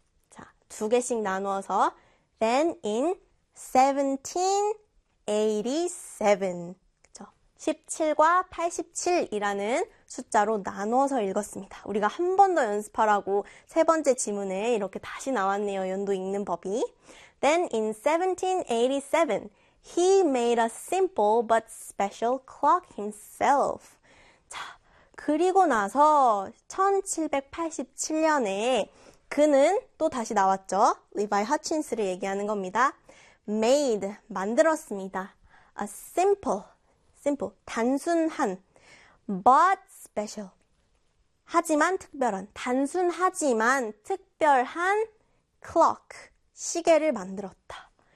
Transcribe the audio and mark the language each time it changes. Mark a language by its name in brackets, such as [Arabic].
[Korean] 자, 두 개씩 나누어서 [English] Then in 1787. [Korean] 17과 87이라는 숫자로 나눠서 읽었습니다. 우리가 한번더 연습하라고 세 번째 지문에 이렇게 다시 나왔네요. 연도 읽는 법이. [English] Then in 1787, he made a simple but special clock himself. [Korean] 자, 그리고 나서 1787년에 그는 또 다시 나왔죠. Levi Hutchins를 얘기하는 겁니다. made, 만들었습니다. [English] A simple, [Korean] 단순한, [English] but special, [Korean] 하지만 특별한, 단순하지만 특별한 clock, 시계를 만들었다.